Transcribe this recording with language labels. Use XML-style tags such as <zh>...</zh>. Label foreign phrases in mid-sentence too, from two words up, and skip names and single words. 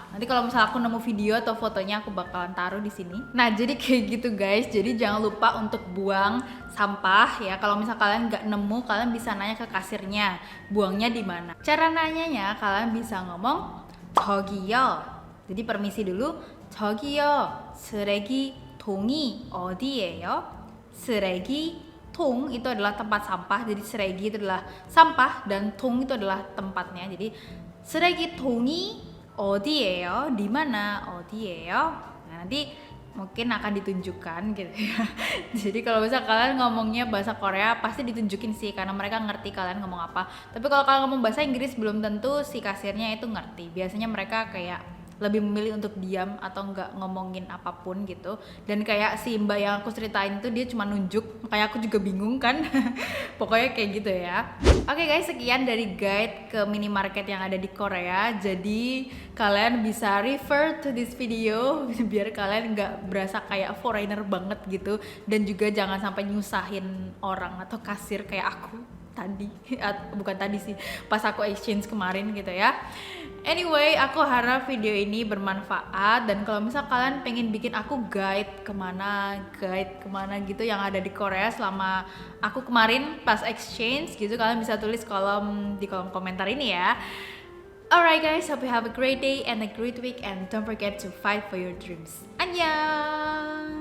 <id>Nanti kalau misal aku nemu video atau fotonya aku bakalan taruh di sini. Nah, jadi kayak gitu guys. Jadi jangan lupa untuk buang sampah ya. Kalau misal kalian nggak nemu, kalian bisa nanya ke kasirnya buangnya di mana. Cara nanyanya kalian bisa ngomong 저기요. Jadi permisi dulu. 저기요. 쓰레기 통이 어디예요?</id> <ko>쓰레기 통</ko> <id>itu adalah tempat sampah. Jadi seregi itu adalah sampah dan 통 itu adalah tempatnya.</id> <ko>Jadi seregi 통이 어디예요?</ko> <id>Di mana? 어디예요? Nah, nanti mungkin akan ditunjukkan gitu ya. Jadi kalau misal kalian ngomongnya bahasa Korea pasti ditunjukin sih, karena mereka ngerti kalian ngomong apa. Tapi kalau kalian ngomong bahasa Inggris belum tentu si kasirnya itu ngerti. Biasanya mereka kayak lebih memilih untuk diam atau nggak ngomongin apapun gitu. Dan kayak si mbak yang aku ceritain tuh dia cuma nunjuk, makanya aku juga bingung kan. Pokoknya kayak gitu ya. Oke guys, sekian dari guide ke minimarket yang ada di Korea. Jadi kalian bisa</id> <en>refer to this video</en> <id>biar kalian nggak berasa kayak foreigner banget gitu, dan juga jangan sampai nyusahin orang atau kasir kayak aku tadi. Bukan tadi sih, pas aku exchange kemarin gitu ya. Anyway, aku harap video ini bermanfaat, dan kalau misal kalian pengen bikin aku guide kemana gitu yang ada di Korea selama aku kemarin pas exchange gitu, kalian bisa tulis di kolom komentar ini ya.</id> <en>Alright guys, hope you have a great day and a great week, and don't forget to fight for your dreams.</en> <ko>Annyeong!</ko>